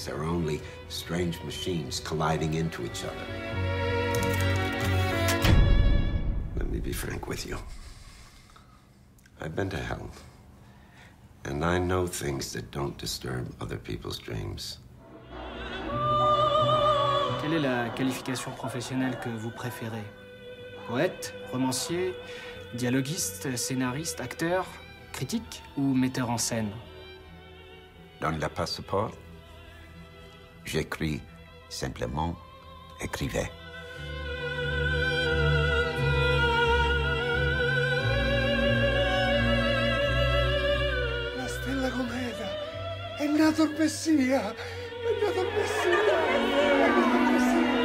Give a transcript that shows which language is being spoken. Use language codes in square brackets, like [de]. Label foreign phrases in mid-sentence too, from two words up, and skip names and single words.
[en] There are only strange machines colliding into each other. Let me be frank with you. I've been to hell, and I know things that don't disturb other people's dreams. [fr] Quelle est la qualification professionnelle que vous préférez? Poète, romancier, dialoguiste, scénariste, acteur, critique ou metteur en scène? Dans le passeport, j'écris simplement écrivez. [it] La stella cometa è nato il Messia, è nato il Messia, è nato il Messia.